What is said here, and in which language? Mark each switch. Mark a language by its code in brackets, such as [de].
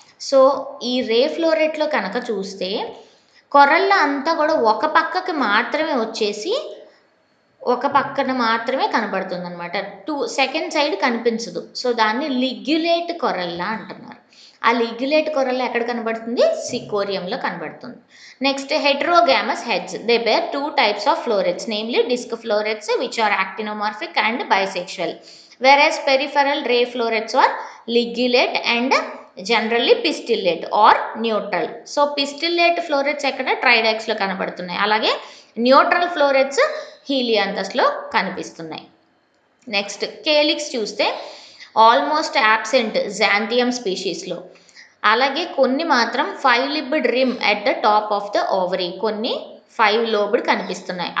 [te] So ఈ రే ఫ్లోరెట్లో కనుక చూస్తే కొరల్ల అంతా కూడా ఒక పక్కకి మాత్రమే వచ్చేసి ఒక పక్కన మాత్రమే కనబడుతుంది అనమాట, సెకండ్ సైడ్ కనిపించదు. సో దాన్ని లిగ్యులేట్ కొరల్లా అంటున్నారు. ఆ లిగ్యులేట్ కొరల్లా ఎక్కడ కనబడుతుంది? సికోరియంలో కనబడుతుంది. [en] Next heterogamous heads, they bear 2 types of florets, namely disc florets which are actinomorphic and bisexual, whereas peripheral ray florets are ligulate and generally pistillate or neutral. [te] So పిస్టిల్లేట్ florets ఎక్కడ? ట్రైడాక్స్లో కనబడుతున్నాయి. అలాగే న్యూట్రల్ ఫ్లోరెట్స్ హీలియాంథస్లో కనిపిస్తున్నాయి. నెక్స్ట్ కేలిక్స్ చూస్తే almost absent జాంథియం స్పీషీస్లో. అలాగే కొన్ని మాత్రం 5 libbed rim at the top of the ovary, కొన్ని 5 lobed కనిపిస్తున్నాయి.